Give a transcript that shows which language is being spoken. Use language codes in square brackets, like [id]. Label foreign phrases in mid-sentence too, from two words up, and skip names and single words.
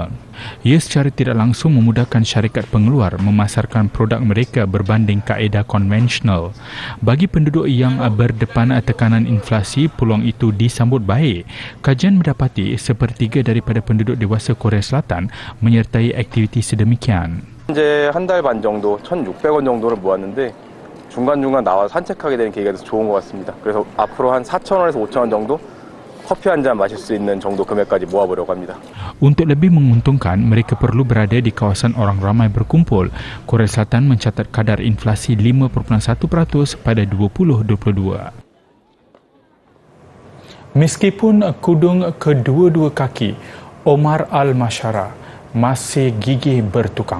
[ms] Ia secara tidak langsung memudahkan syarikat pengeluar memasarkan produk mereka berbanding kaedah konvensional. Bagi penduduk yang berdepan tekanan inflasi, peluang itu disambut baik. Kajian mendapati sepertiga daripada penduduk dewasa Korea Selatan menyertai aktiviti sedemikian. [ko] 현재 한 달 반 정도 1,600원 정도를 모았는데 중간중간 나와서 산책하게 되는 계기가 좋은 것 같습니다. 그래서 앞으로 한 4,000원에서 5,000원 정도 커피 한 잔 마실 수 있는 정도 금액까지 모아보려고 합니다. [ms] Untuk lebih menguntungkan, mereka perlu berada di kawasan orang ramai berkumpul. Korea Selatan mencatat kadar inflasi 5.1% pada 2022. Meskipun kudung kedua-dua kaki, Omar Al-Mashara masih gigih bertukang.